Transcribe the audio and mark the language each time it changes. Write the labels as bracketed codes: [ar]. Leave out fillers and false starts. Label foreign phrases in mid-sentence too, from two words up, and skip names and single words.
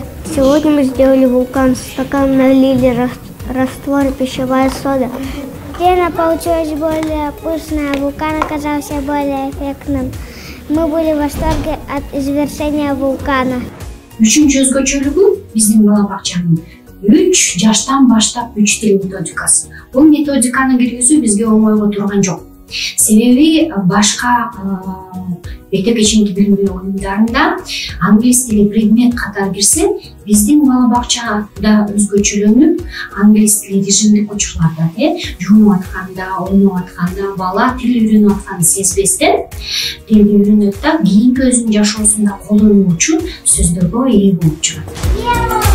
[ru] Сегодня мы сделали вулкан, в стакан налили раствор, пищевая сода. Пена получилась более вкусная, вулкан оказался более эффектным. Мы были в восторге от извершения вулкана. [ky] Үчүнчү өзгөчөлүгү биздин бала бакчанын 3 жаштан баштап 3 тил методикасы. Бул методиканы киргизүү бизге оңойго турган жок. Себеби башка мектепке чейинки билим берүү уюмдарында англис тили предмет катары кирсе, биздин бала бакчада өзгөчөлөнүп, англис тили режимдик учурларда, жуунуп атканда, ойноп атканда, бала тил үйрөнүп атканын сезбестен тилди үйрөнөт да, кийинки өзүнүн жашоосунда колдонуучу сөздөргө ээ болуп чыгат.